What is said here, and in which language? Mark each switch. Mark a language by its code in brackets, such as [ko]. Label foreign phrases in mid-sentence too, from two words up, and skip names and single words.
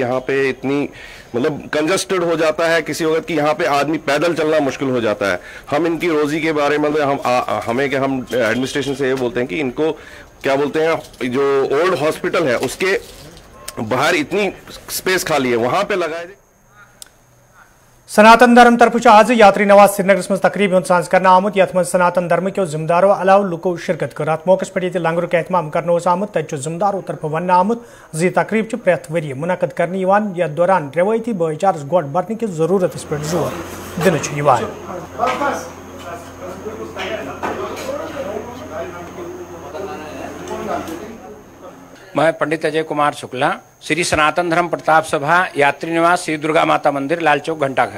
[hi] यहाँ पे इतनी मतलब कंजस्टेड हो जाता है किसी वक्त कि यहाँ पे आदमी पैदल चलना मुश्किल हो जाता है। हम इनकी रोजी के बारे में हम एडमिनिस्ट्रेशन से ये बोलते हैं कि इनको क्या बोलते हैं जो [en] ओल्ड हॉस्पिटल [hi] है उसके बाहर इतनी स्पेस खाली है वहां पे लगाए। [ks] सनातन धर्म तरफ आज यात्री नवाज श्रीनगर मज तकरीब साज कर आमुत यथ मज सनातन धर्म [hi] के जिम्मेदारों [ks] अलाव लुको शिरकत कर। अत मौके पे लंगर एहतमाम कर आमुत तत जिम्मेदारों तरफ वन आमुत जी तकरीब प्रेथ वरी मुनद करने यथ दौरान रवायती भाईचारस गोट बरने [hi] की जरूरत पे जोर [ks] दिन। [hi] मैं पंडित अजय कुमार शुक्ला, श्री सनातन धर्म प्रताप सभा यात्री निवास श्री दुर्गा माता मंदिर लाल चौक घंटाघर।